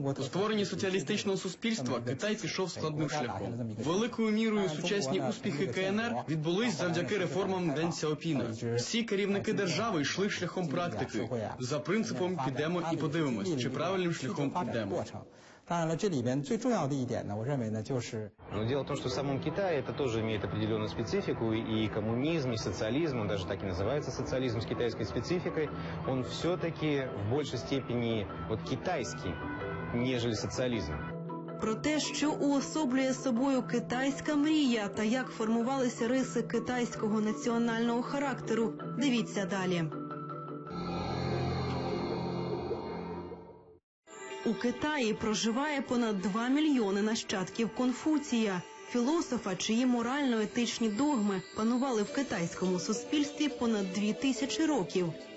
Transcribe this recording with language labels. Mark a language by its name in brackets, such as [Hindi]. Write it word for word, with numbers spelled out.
[Ukrainian] У створенні соціалістичного суспільства Китай пішов складним шляхом. Великою мірою сучасні успіхи КНР відбулись завдяки реформам Ден Сяопіна. Всі керівники держави йшли шляхом практики. За принципом підемо і подивимось, чи правильним шляхом підемо. [Russian] Но дело в том, что в самом Китае это тоже имеет определенную специфику, и коммунизм, и социализм, он даже так и называется социализм с китайской спецификой, он все-таки в большей степени вот китайский, нежели социализм. [Ukrainian] Про те, що уособлює собою китайська мрія та як формувалися риси китайського національного характеру, дивіться далі. У Китаї проживає понад два мільйони нащадків Конфуція, філософа, чиї морально-етичні догми панували в китайському суспільстві понад дві тисячі років.